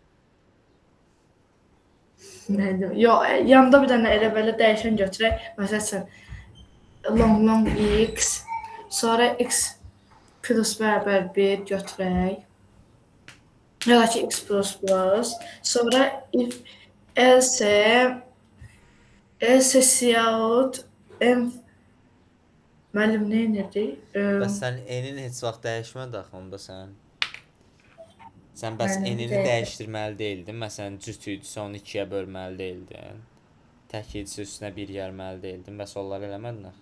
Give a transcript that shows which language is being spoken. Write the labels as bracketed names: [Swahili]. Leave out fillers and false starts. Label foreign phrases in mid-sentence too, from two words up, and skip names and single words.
[Azerbaijani] Neydi? Yox, yanında bir dənə elə belə dəyişən götürək. Məsəl üçün long x, sonra x plus bərabər 1 götürək. Ya da ki x plus, sonra [English] if Else, [Azerbaijani] else siyahut M müəllim nə edirdi? Bəs sən n-in heç vaxt dəyişmə də axı onda sən. Sən bəs Müəllim bir n-ini dəqiqə. dəyişdirməli deyildin. Məsələn, cüt idisə onu 2-yə bölməli deyildin. Tək idisə üstünə 1 gəlməli deyildin. Bəs onları eləmədin axı.